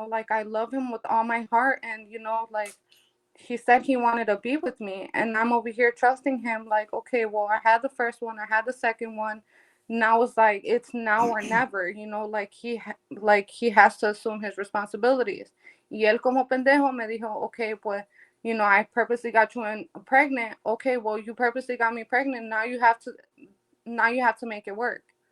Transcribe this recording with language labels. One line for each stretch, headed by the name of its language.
English: Like I love him with all my heart, and like he said he wanted to be with me, and I'm over here trusting him like, okay, well, I had the first one, I had the second one. Now it's like it's now or never, like like he has to assume his responsibilities.
Spanish: Y él como pendejo me dijo, okay, pues,
English: I purposely got you pregnant. Okay, well, you purposely got me pregnant. Now you have to make it work.